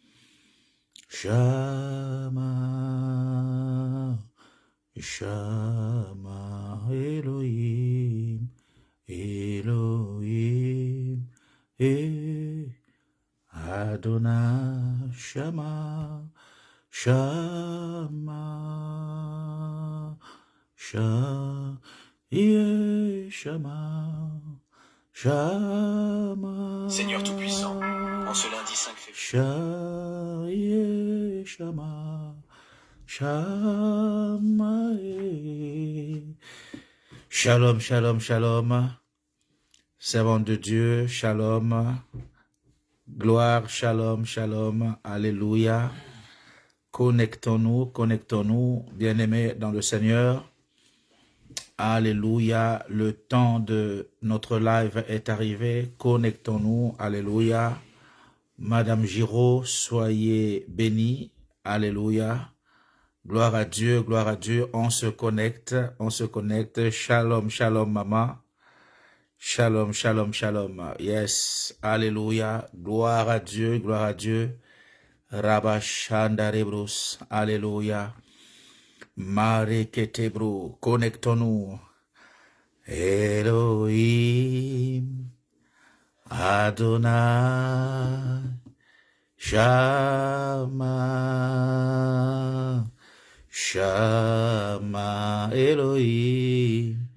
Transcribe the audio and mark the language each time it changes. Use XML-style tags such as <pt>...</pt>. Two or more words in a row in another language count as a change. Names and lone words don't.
<he>Shama, Shama, Elohim, Elohim, Adonai, Shama, Shama, Shama, Shama.</he> <fr>Seigneur Tout-Puissant, en ce lundi 5 février.</fr> <he>Shama, Shama. Shalom, shalom, shalom.</he> <fr>Servant de Dieu, shalom. Gloire,</fr> <he>shalom, shalom.</he> <fr>Alléluia. Connectons-nous, bien-aimés dans le Seigneur. Alléluia. Le temps de notre live est arrivé. Connectons-nous. Alléluia. Madame Giraud, soyez bénie. Alléluia. Gloire à Dieu, gloire à Dieu. On se connecte.</fr> <he>Shalom, shalom,</he> <fr>maman.</fr> <he>Shalom, shalom, shalom.</he> <fr>Yes. Alléluia. Gloire à Dieu, gloire à Dieu. Rabashandarebrus. Alléluia. Mareketebro. Connectons-nous.</fr> <he>Elohim. Adonai. Shama. Shama. Elohim.</he>